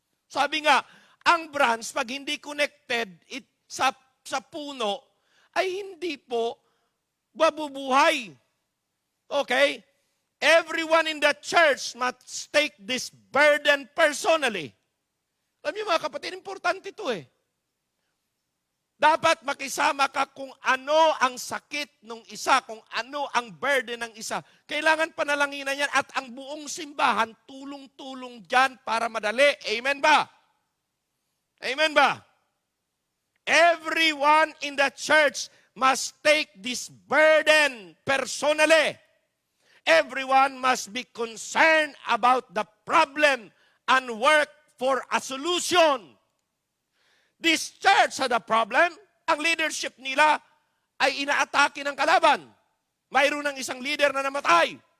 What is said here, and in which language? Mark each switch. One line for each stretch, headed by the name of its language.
Filipino: Sabi nga, ang branch, pag hindi connected sa puno, ay hindi po mabubuhay.
English: Okay? Everyone in the church must take this burden personally.
Filipino: Alam niyo mga kapatid, importante ito eh. Dapat makisama ka kung ano ang sakit ng isa, kung ano ang burden ng isa. Kailangan panalanginan yan at ang buong simbahan tulong-tulong dyan para madali. Amen ba? Amen ba?
English: Everyone in the church must take this burden personally. Everyone must be concerned about the problem and work for a solution. This church had a problem.
Filipino: Ang leadership nila ay inaatake ng kalaban. Mayroon ng isang leader na namatay.